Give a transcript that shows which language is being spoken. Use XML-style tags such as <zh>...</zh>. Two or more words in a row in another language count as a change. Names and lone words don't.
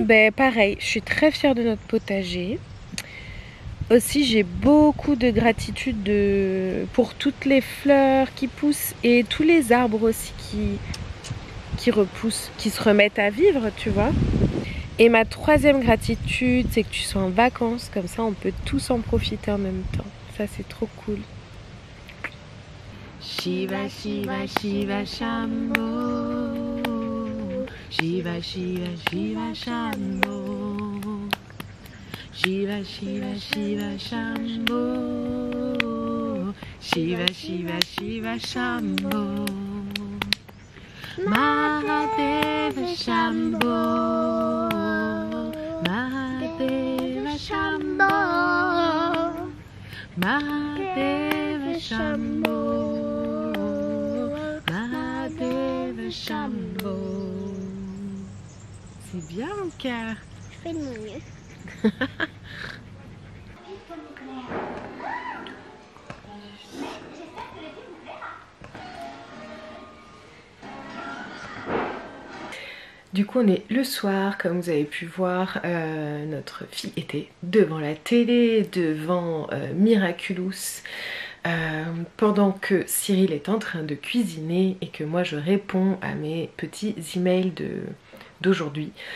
<fr>Ben pareil, je suis très fière de notre potager. Aussi j'ai beaucoup de gratitude pour toutes les fleurs qui poussent et tous les arbres aussi qui repoussent, qui se remettent à vivre, tu vois. Et ma 3e gratitude, c'est que tu sois en vacances, comme ça on peut tous en profiter en même temps. Ça c'est trop cool.</fr> <sa>Shiva Shiva Shiva Shambho, Shiva Shiva Shiva Shambho, Shiva Shiva Shiva Shambho, Shiva Shiva Shiva Shambho, Mahadeva Shambho, Mahadeva Shambho, Mahadeva Shambho, Mahadeva Shambho.</sa> <fr>C'est bien mon cœur. Je fais de mon mieux. Du coup on est le soir, comme vous avez pu voir, notre fille était devant la télé, devant Miraculous, pendant que Cyril est en train de cuisiner et que moi je réponds à mes petits emails d'aujourd'hui.</fr>